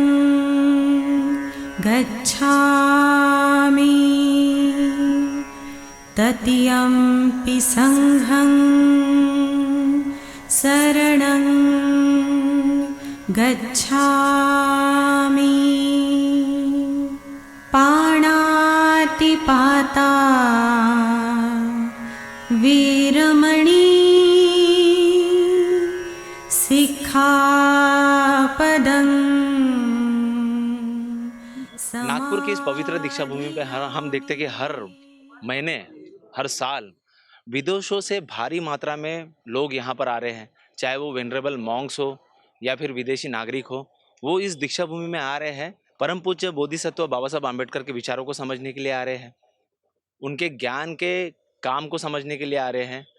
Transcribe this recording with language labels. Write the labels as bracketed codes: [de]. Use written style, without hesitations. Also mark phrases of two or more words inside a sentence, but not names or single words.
[pi] गच्छामि, तृतीयंपि संघं शरणं गच्छामि। पाणातिपाता वीरमणि सिक्खापदं। [hi] नागपुर की इस पवित्र दीक्षा भूमि पे हम देखते हैं कि हर महीने हर साल विदेशों से भारी मात्रा में लोग यहाँ पर आ रहे हैं, चाहे वो [en] venerable monks [hi] हो या फिर विदेशी नागरिक हो। वो इस दीक्षा भूमि में आ रहे हैं, परम पूज्य बोधिसत्व बाबा साहब आम्बेडकर के विचारों को समझने के लिए आ रहे हैं, उनके ज्ञान के काम को समझने के लिए आ रहे हैं।